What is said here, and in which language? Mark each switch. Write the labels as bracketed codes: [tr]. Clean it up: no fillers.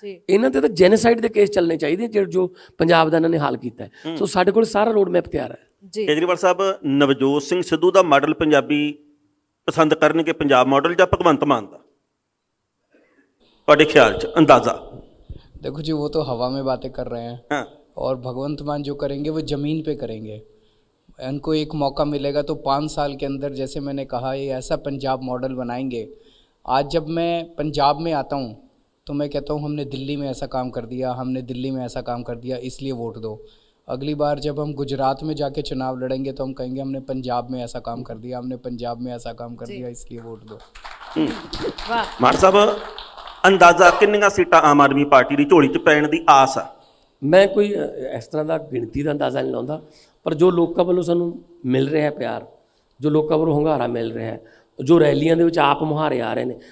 [pa] ਇਹਨਾਂ ਤੇ ਤਾਂ ਜੈਨੋਸਾਈਡ ਦੇ ਕੇਸ ਚੱਲਣੇ ਚਾਹੀਦੇ, ਜੋ ਪੰਜਾਬ ਦਾ ਇਹਨਾਂ ਨੇ ਹਾਲ ਕੀਤਾ ਹੈ। ਸੋ ਸਾਡੇ ਕੋਲ ਸਾਰਾ ਰੋਡ ਮੈਪ ਤਿਆਰ ਹੈ। ਕੇਜਰੀਵਾਲ ਸਾਹਿਬ, ਨਵਜੋਤ ਸਿੰਘ ਸਿੱਧੂ ਦਾ ਮਾਡਲ ਪੰਜਾਬੀ ਪਸੰਦ ਕਰਨਗੇ ਪੰਜਾਬ ਮਾਡਲ ਜਾਂ ਭਗਵੰਤ ਮਾਨ ਦਾ, ਤੁਹਾਡੇ ਖਿਆਲ 'ਚ ਅੰਦਾਜ਼ਾ? [hi] देखो जी, वो तो हवा में बातें कर रहे हैं। हाँ। और भगवंत मान जो करेंगे वो ज़मीन पे करेंगे। इनको एक मौका मिलेगा तो 5 साल के अंदर, जैसे मैंने कहा, ये ऐसा पंजाब मॉडल बनाएंगे। आज जब मैं पंजाब में आता हूँ तो मैं कहता हूँ हमने दिल्ली में ऐसा काम कर दिया, हमने दिल्ली में ऐसा काम कर दिया, इसलिए वोट दो। अगली बार जब हम गुजरात में जाके चुनाव लड़ेंगे तो हम कहेंगे हमने पंजाब में ऐसा काम कर दिया, हमने पंजाब में ऐसा काम कर दिया, इसलिए वोट दो। [pa] ਮਾਨ ਸਾਹਿਬ, ਅੰਦਾਜ਼ਾ ਕਿੰਨੀਆਂ ਸੀਟਾਂ ਆਮ ਆਦਮੀ ਪਾਰਟੀ ਦੀ ਝੋਲੀ 'ਚ ਪੈਣ ਦੀ ਆਸ ਆ? ਮੈਂ ਕੋਈ ਇਸ ਤਰ੍ਹਾਂ ਦਾ ਗਿਣਤੀ ਦਾ ਅੰਦਾਜ਼ਾ ਨਹੀਂ ਲਾਉਂਦਾ, ਪਰ ਜੋ ਲੋਕਾਂ ਵੱਲੋਂ ਸਾਨੂੰ ਮਿਲ ਰਿਹਾ ਪਿਆਰ, ਜੋ ਲੋਕਾਂ ਵੱਲੋਂ ਹੁੰਗਾਰਾ ਮਿਲ ਰਿਹਾ ਹੈ, ਜੋ ਰੈਲੀਆਂ ਦੇ ਵਿੱਚ ਆਪ ਮੁਹਾਰੇ ਆ ਰਹੇ ਨੇ।